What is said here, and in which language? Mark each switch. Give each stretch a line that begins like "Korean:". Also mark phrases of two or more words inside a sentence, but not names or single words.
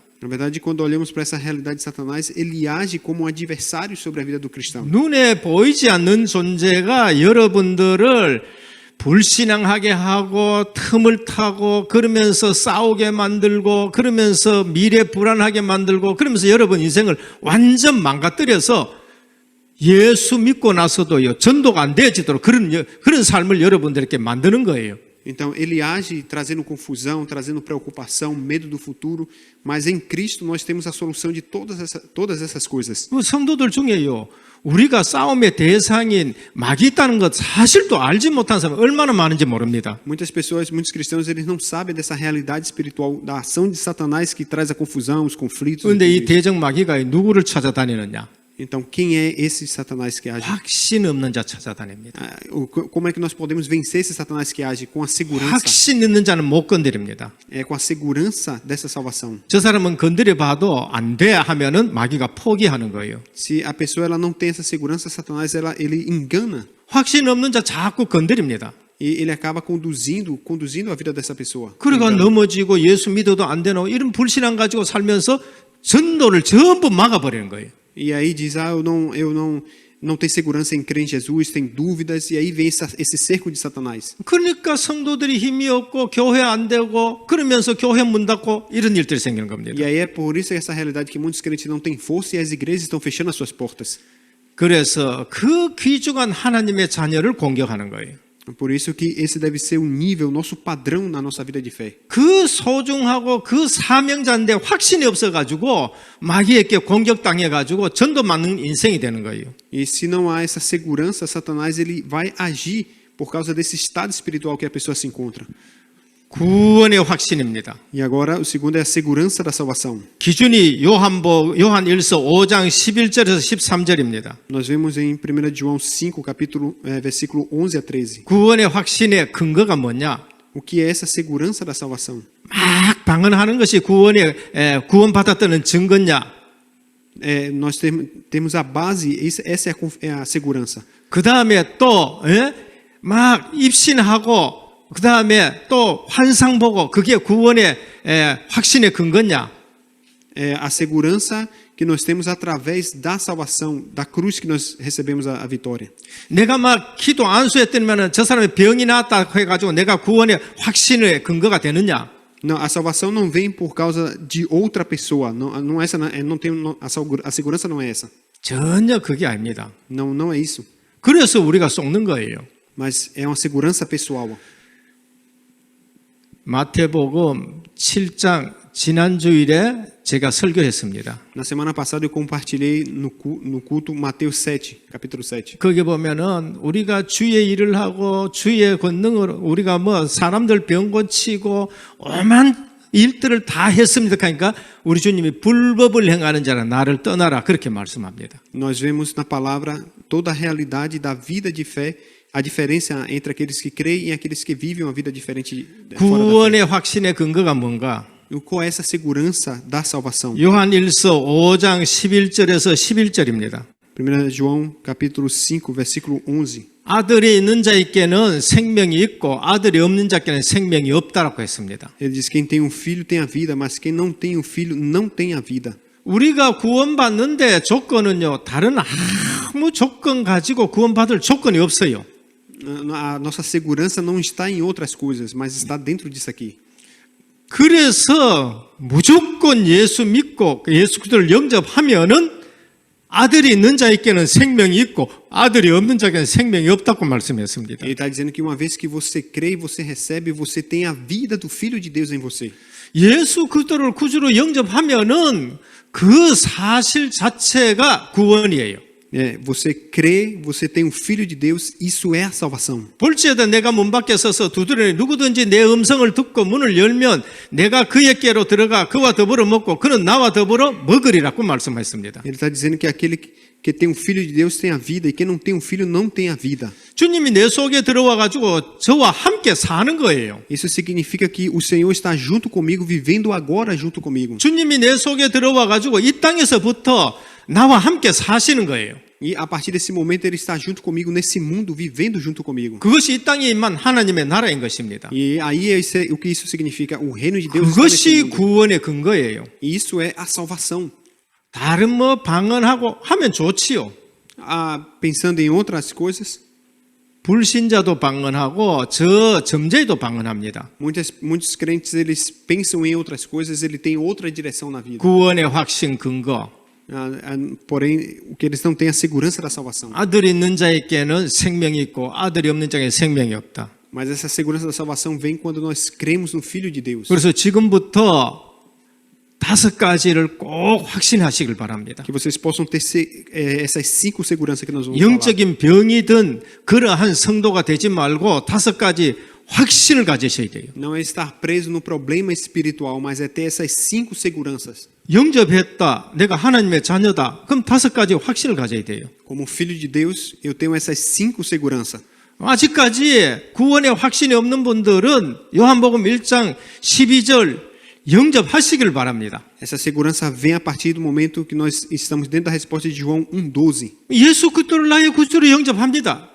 Portuguese: Na verdade, quando olhamos para essa realidade de Satanás, ele age como um adversário sobre a vida do cristão.
Korean: 눈에 보이지 않는 존재가 여러분들을 불신앙하게 하고 틈을 타고 그러면서 싸우게 만들고 그러면서 미래 불안하게 만들고 그러면서 여러분 인생을 완전 망가뜨려서 예수 믿고 나서도요 전도가 안 되어지도록 그런 삶을 여러분들에게 만드는 거예요.
Portuguese: Então, ele age trazendo confusão, trazendo preocupação, medo do futuro, mas em Cristo nós temos a solução de todas essas coisas.
Korean: 그 성도들 중에요 우리가 싸움의 대상인 마귀 있다는 것 사실도 알지 못한 사람이 얼마나 많은지 모릅니다.
Portuguese: Muitas pessoas, muitos cristãos, eles não sabem dessa realidade espiritual, da ação de Satanás que traz a confusão, os conflitos.
Korean: 그런데 이
Portuguese: e tudo isso.
Korean: 대적 마귀가 누구를 찾아다니느냐?
Portuguese: Então, quem é esse Satanás que age?
Korean: 확신 없는 자 찾아다닙니다.
Portuguese: Como é que nós podemos vencer esse Satanás que age? Com a segurança.
Korean: 확신 있는 자는 못 건드립니다.
Portuguese: É com a segurança dessa salvação.
Korean: 저 사람은 건드려 봐도 안 돼 하면은 마귀가 포기하는 거예요.
Portuguese: Se a pessoa ela não tem essa segurança, Satanás ele engana
Korean: 확신 없는 자 자꾸 건드립니다.
Portuguese: e ele acaba conduzindo a vida dessa pessoa.
Korean: 그러니까 넘어지고 예수 믿어도 안 되노 이런 불신앙 가지고 살면서 전도를 전부 막아버리는 거예요.
Portuguese: E aí diz, eu não tenho segurança em crer em Jesus, tem dúvidas, e aí vem esse cerco de Satanás.
Korean: 그러니까 성도들이 힘이 없고 교회 안 되고 그러면서 교회 문 닫고 이런 일들이 생기는 겁니다.
Portuguese: E aí é por isso essa realidade que muitos crentes não têm força e as igrejas estão fechando as suas portas.
Korean: 그래서 그 귀중한 하나님의 자녀를 공격하는 거예요.
Portuguese: Por isso que esse deve ser o nível, o nosso padrão na nossa vida de fé.
Korean: 그 소중하고 그 사명자인데 확신이 없어가지고 마귀에게 공격당해가지고 전도 맞는 인생이 되는 거예요.
Portuguese: E se não há essa segurança, Satanás ele vai agir por causa desse estado espiritual que a pessoa se encontra.
Korean: 구원의 확신입니다.
Portuguese: E agora o segundo é a segurança da salvação.
Korean: 기준이 요한일서 5장 11절에서 13절입니다.
Portuguese: Nós vemos em 1 João 5, versículo 11 a 13.
Korean: 구원의 확신의 근거가 뭐냐?
Portuguese: O que é essa segurança da salvação?
Korean: 막 방언하는 것이 구원받았다는 증거냐?
Portuguese: Nós temos a base, essa é a segurança.
Korean: 그 다음에 또 막 입신하고 그 다음에 또 환상 보고 그게 구원의 확신의 근거냐?
Portuguese: A segurança que nós temos através da salvação, da cruz que nós recebemos a vitória.
Korean: 내가 막 기도 안수했더니면은 저 사람의 병이 나았다 해가지고 내가 구원의 확신의 근거가 되느냐?
Portuguese: Não, a salvação não vem por causa de outra pessoa. Não essa, não tem a segurança não é essa.
Korean: 전혀 그게 아닙니다.
Portuguese: Não é isso.
Korean: 그래서 우리가 쏟는 거예요.
Portuguese: Mas é uma segurança pessoal.
Korean: 마태복음 7장 지난 주일에 제가 설교했습니다.
Portuguese: Na semana passada eu compartilhei no culto Mateus 7, capítulo 7.
Korean: 거기 보면은 우리가 주의 일을 하고 주의 권능으로 우리가 사람들 병 고치고 오만 일들을 다 했습니다. 그러니까 우리 주님이 불법을 행하는 자라 나를 떠나라 그렇게 말씀합니다.
Portuguese: Nós vemos na palavra toda a realidade da vida de fé, a diferença entre aqueles que creem e aqueles que vivem uma vida diferente fora da fé.
Korean: 구원의 확신의 근거가 뭔가?
Portuguese: Qual é essa segurança da salvação?
Korean: 요한일서 5장 11절에서 11절입니다.
Portuguese: 1 João capítulo 5, versículo 11.
Korean: 아들이 있는 자에게는 생명이 있고 아들이 없는 자에게는 생명이 없다라고 했습니다.
Portuguese: Ele diz: quem tem um filho tem a vida, mas quem não tem um filho não tem a vida.
Korean: 우리가 구원받는데 조건은요, 다른 아무 조건 가지고 구원받을 조건이 없어요.
Portuguese: A nossa segurança não está em outras coisas, mas está dentro disso aqui.
Korean: 그래서 무조건 예수 믿고 예수 그리스도를 영접하면은 아들이 있는 자에게는 생명이 있고 아들이 없는 자에게는 생명이 없다고 말씀했습니다.
Portuguese: Ele está dizendo que uma vez que você crê e você recebe, você tem a vida do Filho de Deus em você.
Korean: 예수 그리스도를 구주로 영접하면은 그 사실 자체가 구원이에요.
Portuguese: Você crê, você tem o Filho de Deus, isso é a salvação.
Korean: 볼지어다 내가 문 밖에 서서 두드리니 누구든지 내 음성을 듣고 문을 열면 내가 그에게로 들어가 그와 더불어 먹고 그는 나와 더불어 먹으리라고 말씀했습니다.
Portuguese: Ele está dizendo que aquele que tem um Filho de Deus tem a vida e quem não tem um filho não tem a vida.
Korean: 주님이 내 속에 들어와 가지고 저와 함께 사는 거예요.
Portuguese: Isso significa que o Senhor está junto comigo, vivendo agora junto comigo.
Korean: 주님이 내 속에 들어와 가지고 이 땅에서부터 나와 함께 사시는 거예요.
Portuguese: E a partir desse momento ele está junto comigo nesse mundo, vivendo junto comigo.
Korean: 그것이 이 땅에 임한 하나님의 나라인 것입니다.
Portuguese: E aí o que isso significa? O reino de Deus está nesse
Korean: 그것이
Portuguese: mundo.
Korean: 구원의 근거예요.
Portuguese: E isso é a salvação.
Korean: 다른 방언하고 하면 좋지요.
Portuguese: Pensando em outras coisas,
Korean: 불신자도 방언하고 저 점쟁이도 방언합니다.
Portuguese: Muitos crentes eles pensam em outras coisas, ele tem outra direção na vida.
Korean: 구원의 확신 근거.
Portuguese: Porém, o que eles não têm é a segurança da salvação.
Korean: 아들이 있는 자에게는 생명이 있고 아들이 없는 자에게 생명이 없다.
Portuguese: Mas essa segurança da salvação vem quando nós cremos no Filho de Deus.
Korean: 그래서 지금부터 5가지를 꼭 확신하시길 바랍니다.
Portuguese: Que vocês possam ter essas 5 seguranças que nós vamos falar.
Korean: 영적인 병이든 그러한 성도가 되지 말고 5가지 확신을 가지셔야 돼요.
Portuguese: Não é estar preso no problema espiritual, mas é ter essas 5 seguranças.
Korean: 영접했다. 내가 하나님의 자녀다. 그럼 5가지 확신을 가져야 돼요.
Portuguese: Como filho de Deus, eu tenho essas 5 seguranças.
Korean: 아직까지 구원의 확신이 없는 분들은 요한복음 1장 12절 영접하시길 바랍니다.
Portuguese: Essa segurança vem a partir do momento que nós estamos dentro da resposta de João 1:12.
Korean: 예수 그리스도를 나의 구주로 영접합니다.